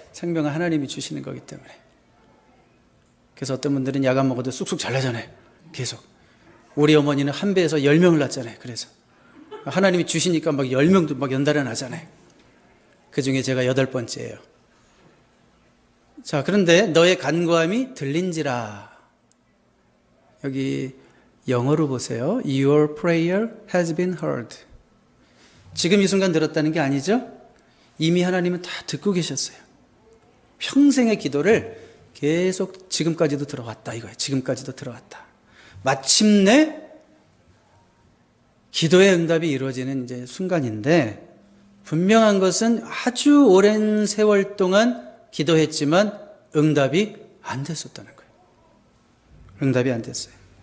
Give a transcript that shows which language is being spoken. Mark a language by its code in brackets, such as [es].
[ko] 생명은 하나님이 주시는 거기 때문에. 그래서 어떤 분들은 약 안 먹어도 쑥쑥 잘나잖아요. 계속. 우리 어머니는 한 배에서 10명을 낳잖아요. 그래서 하나님이 주시니까 막 10명도 막 연달아 나잖아요. 그 중에 제가 8번째예요. 자, 그런데 너의 간구함이 들린지라. 여기 영어로 보세요. [en] Your prayer has been heard. [ko] 지금 이 순간 들었다는 게 아니죠? 이미 하나님은 다 듣고 계셨어요. 평생의 기도를 계속 지금까지도 들어왔다 이거예요. 지금까지도 들어왔다. 마침내 기도의 응답이 이루어지는 이제 순간인데, 분명한 것은 아주 오랜 세월 동안 기도했지만 응답이 안 됐었다는 거예요. 응답이 안 됐어요.